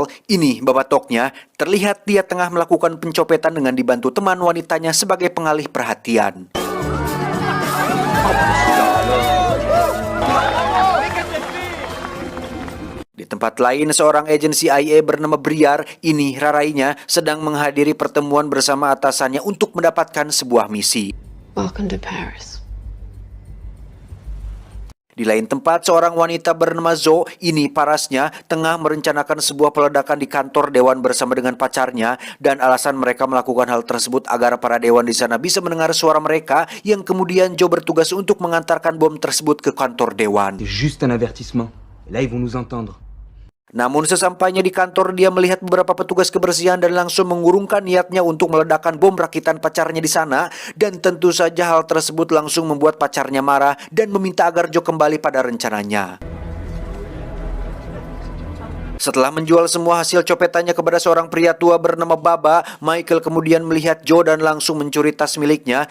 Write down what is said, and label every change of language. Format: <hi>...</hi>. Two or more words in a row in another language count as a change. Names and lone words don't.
<id>Ini babatoknya, terlihat dia tengah melakukan pencopetan dengan dibantu teman wanitanya sebagai pengalih perhatian. Di tempat lain, seorang agensi IA bernama Briar, ini rarainya, sedang menghadiri pertemuan bersama atasannya untuk mendapatkan sebuah misi.</id> <en>Welcome to Paris.</en> <id>Di lain tempat, seorang wanita bernama Zo, ini parasnya, tengah merencanakan sebuah peledakan di kantor dewan bersama dengan pacarnya, dan alasan mereka melakukan hal tersebut agar para dewan di sana bisa mendengar suara mereka, yang kemudian Zo bertugas untuk mengantarkan bom tersebut ke kantor dewan.</id> <fr>C'est juste un avertissement. Là, ils vont nous entendre.</fr> <id>Namun sesampainya di kantor, dia melihat beberapa petugas kebersihan dan langsung mengurungkan niatnya untuk meledakkan bom rakitan pacarnya di sana. Dan tentu saja hal tersebut langsung membuat pacarnya marah dan meminta agar Joe kembali pada rencananya. Setelah menjual semua hasil copetannya kepada seorang pria tua bernama Baba, Michael kemudian melihat Joe dan langsung mencuri tas miliknya.</id>